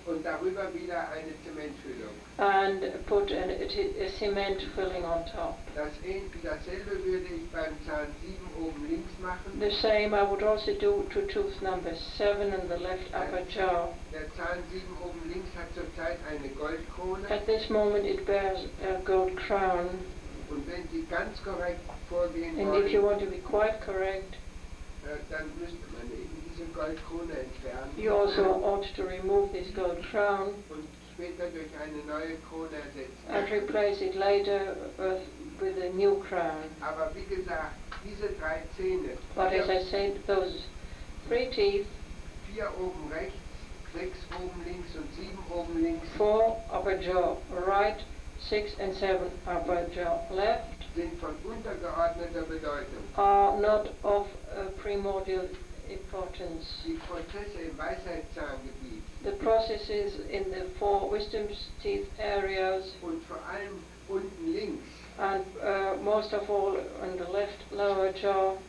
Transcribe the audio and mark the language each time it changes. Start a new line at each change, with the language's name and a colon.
German: Und darüber wieder eine Zementfüllung.
English: And put a cement filling on top.
German: Dasselbe würde ich beim Zahn 7 oben links machen.
English: The same I would also do to tooth number 7 in the left upper jaw.
German: Der Zahn 7 oben links hat zurzeit eine Goldkrone.
English: At this moment it bears a gold crown.
German: Und wenn Sie ganz korrekt vorgehen
English: and
German: wollen,
English: if you want to be quite correct,
German: dann müsste man eben diese Goldkrone entfernen.
English: You also ought to remove this gold crown
German: und später durch eine neue Krone ersetzen.
English: And replace it later with a new crown.
German: Aber wie gesagt, diese 3 Zähne.
English: But as I said, those 3 teeth.
German: 4 oben rechts, 6 oben links und 7 oben links.
English: 4 upper jaw right, 6 and 7 upper jaw left.
German: Sind von untergeordneter Bedeutung.
English: Are not of primordial importance.
German: Die Prozesse im Weisheitszahngebiet.
English: The processes in the 4 wisdom teeth areas.
German: Und vor allem unten links.
English: And most of all on the left lower jaw.